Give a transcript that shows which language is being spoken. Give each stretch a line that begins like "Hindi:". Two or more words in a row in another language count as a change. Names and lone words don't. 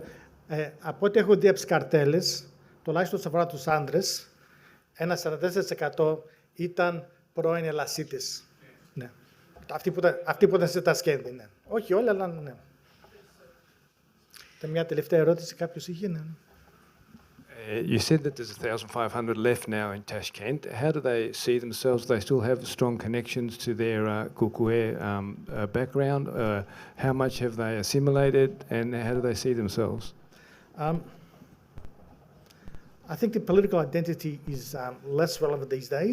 Greek: Από ό,τι έχω δει από τις καρτέλες, τουλάχιστον όσον αφορά τους άντρες, ένα 44% ήταν πρώην Ελλασίτες. Ναι. Αυτοί που ήταν σε Τασκέντη, ναι. Όχι όλοι, αλλά ναι. Μια τελευταία ερώτηση κάποιος είχε, ναι.
English: You said that there's 1,500 left now in Tashkent. How do they see themselves? Do they still have strong connections to their Kukue background? How much have they assimilated, and how do they see themselves? I think the political identity is less relevant these days.